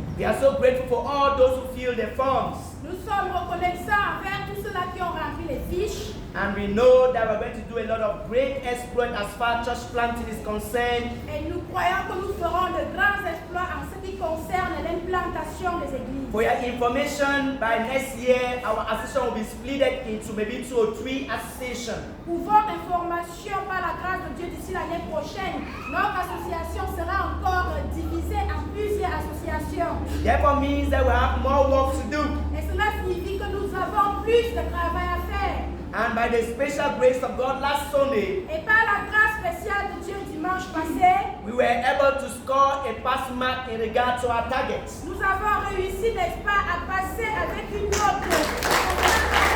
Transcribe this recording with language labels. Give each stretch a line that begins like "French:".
English: We are so grateful for all those who fill the forms.
French: nous sommes reconnaissants envers tous ceux-là qui ont rempli les fiches.
English: And we know that we're going to do a lot of great exploit as far as church planting is concerned.
French: Et nous croyons que nous ferons de grands exploits en ce qui concerne l'implantation des églises.
English: For your information, by next year, our association will be split into maybe 2 or 3 associations.
French: Pour votre information, par la grâce de Dieu, d'ici l'année prochaine, notre association sera encore divisée en plusieurs associations.
English: Therefore means that we have more work to do.
French: Et cela signifie que nous avons plus de travail à faire.
English: And by the special grace of God last Sunday,
French: Et par la grâce spéciale de Dieu dimanche passé,
English: we were able to score a pass mark in regard to our target.
French: nous avons réussi, n'est-ce pas, à passer avec une note.